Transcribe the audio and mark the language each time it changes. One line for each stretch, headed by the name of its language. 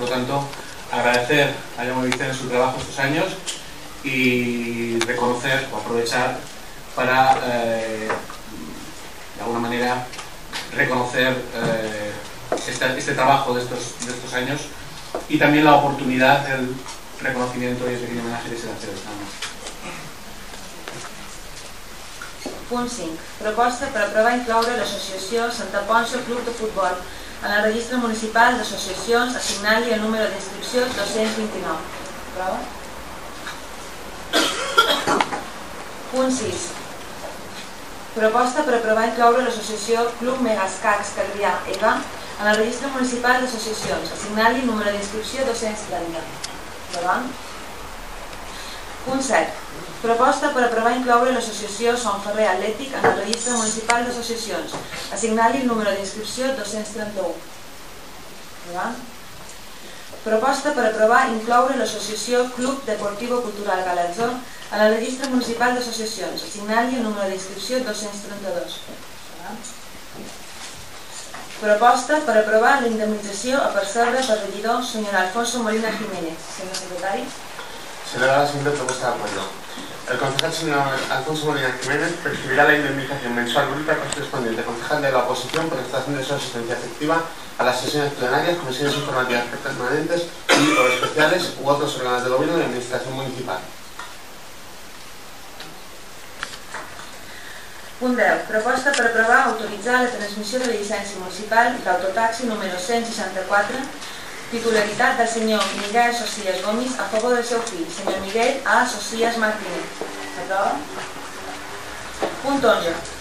Spanish: Por lo tanto, agradecer a Jaume Vicenç su trabajo estos años y reconocer o aprovechar para de alguna manera reconocer este trabajo de estos años y también la oportunidad del reconocimiento y el pequeño homenaje que se le hace.
Catalan: Punt 5. Proposta per aprovar incloure l'associació Santa Ponça Club de Futbol en el registre municipal d'associacions, assignant-li el número d'inscripció 229. Aprova? Punt 6. Proposta per aprovar incloure l'associació Club Megascacs Calvià EGA en el registre municipal d'associacions, assignar-li número d'inscripció 230. Endavant. Punt 7. Proposta per aprovar incloure l'associació Son Ferrer Atlètic en el registre municipal d'associacions, assignar-li el número d'inscripció 231. Endavant. Proposta per aprovar incloure l'associació Club Deportivo Cultural Galatzó en el registre municipal d'associacions, assignar-li el número d'inscripció 232. Proposta per aprovar la indemnització a percebre per regidor senyor Alfonso Molina Jiménez. Senyor secretari.
Spanish: Se le da la siguiente propuesta de acuerdo. El concejal señor Alfonso Molina Jiménez percibirá la indemnización mensual bruta correspondiente al concejal de la oposición por prestación de su asistencia efectiva a las sesiones plenarias, comisiones informativas permanentes y o especiales u otros órganos de gobierno y administración municipal.
Catalan: Punt 10. Proposta per aprovar autoritzar la transmissió de la llicència municipal d'autotaxi número 164, titularitat del senyor Miguel Socias Gomis a favor del seu fill, senyor Miguel A. Socias Martínez. Aprova. Punt 11.